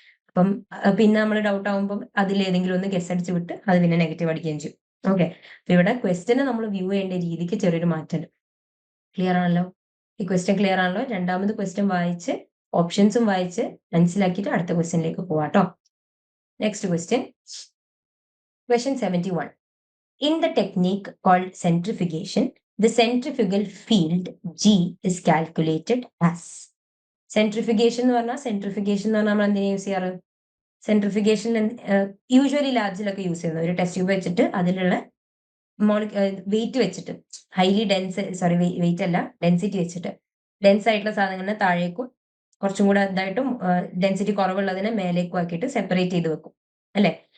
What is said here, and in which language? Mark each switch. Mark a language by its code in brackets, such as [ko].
[ml] അപ്പം പിന്നെ നമ്മൾ ഡൗട്ട് ആവുമ്പോൾ അതിലേതെങ്കിലും ഒന്ന് ഗസ് അടിച്ച് വിട്ട് അത് പിന്നെ നെഗറ്റീവ് അടിക്കുകയും ചെയ്യും. ഓക്കെ. അപ്പൊ ഇവിടെ ക്വസ്റ്റ്യനെ നമ്മൾ വ്യൂ ചെയ്യേണ്ട രീതിക്ക് ചെറിയൊരു മാറ്റമുണ്ട്. ക്ലിയർ ആണല്ലോ? ഈ ക്വസ്റ്റ്യൻ ക്ലിയർ ആണല്ലോ? രണ്ടാമത് ക്വസ്റ്റ്യൻ വായിച്ച് ഓപ്ഷൻസും വായിച്ച് മനസ്സിലാക്കിയിട്ട് അടുത്ത ക്വസ്റ്റ്യനിലേക്ക് പോവാട്ടോ. Next question, question 71. [en] In the technique called centrifugation, the centrifugal field G is calculated as. [ml] സെൻട്രിഫിഗേഷൻ എന്ന് പറഞ്ഞാൽ നമ്മൾ എന്തിനാ യൂസ് ചെയ്യാറ്? സെൻട്രിഫിഗേഷൻ യൂഷ്വലി ലാബ്സിലൊക്കെ യൂസ് ചെയ്യുന്നത് ഒരു ടെസ്റ്റ് ട്യൂബ് വെച്ചിട്ട് അതിലുള്ള വെയിറ്റ് വെച്ചിട്ട് ഹൈലി വെയിറ്റ് അല്ല ഡെൻസിറ്റി വെച്ചിട്ട് ഡെൻസ് ആയിട്ടുള്ള സാധനങ്ങളിനെ താഴേക്കും കുറച്ചും കൂടെ ഇതായിട്ടും ഡെൻസിറ്റി കുറവുള്ളതിനെ മേലേക്കും ആക്കിയിട്ട് സെപ്പറേറ്റ് ചെയ്ത് വെക്കും അല്ലെ.